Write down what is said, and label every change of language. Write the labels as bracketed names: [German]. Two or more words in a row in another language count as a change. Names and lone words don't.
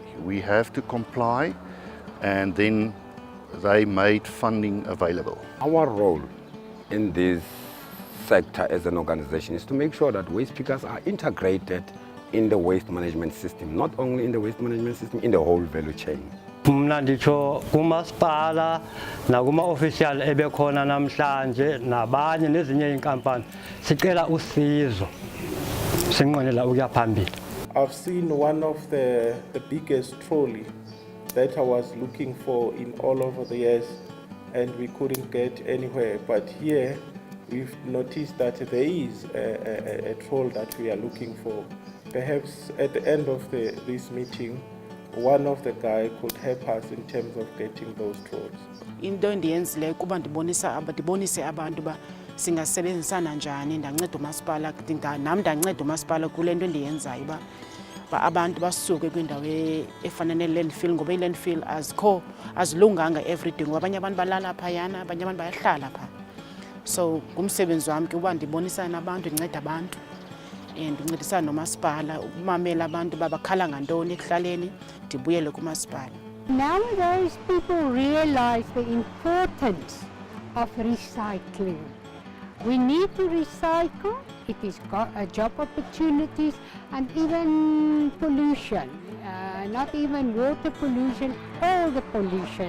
[English] We have to comply, and then they made funding available. Our role in this sector as an organization is to make sure that waste pickers are integrated in the waste management system, not only in the waste management system, in the whole value chain. [Xhosa] Mna nditsho kumasipala nakuma-official ebekhona namhlanje nabanye nezinye inkampani sicela usizo sinqwenela ukuya phambili. [English] I've seen one of the biggest trolley that I was looking for in all over the years, and we couldn't get anywhere. But here we've noticed that there is a troll that we are looking for. Perhaps at the end of this meeting, one of the guys could help us in terms of getting those trolls. [Xhosa] Into endiyenzileyo kuba ndibonise abantu ba singasebenzisana njani, ndanceda umasipala, nam ndanceda umasipala kule nto endiyenzayo ba abantu basuke kwindawo efana ne-landfill, ngoba i-landfill azilunganga everyday, ngoba abanye abantu balala phayana, abanye abantu bayahlala phaa. So ngumsebenzi wami ke uba ndibonisane nabantu, ndinceda abantu, ndincedisana nomasipala ukumamela abantu babakhala ngantoni ekuhlaleni, ndibuyele kumasipala. [English] Nowadays people realize the importance of recycling. We need to recycle it is job opportunities, and even pollution, not even water pollution, all the pollution.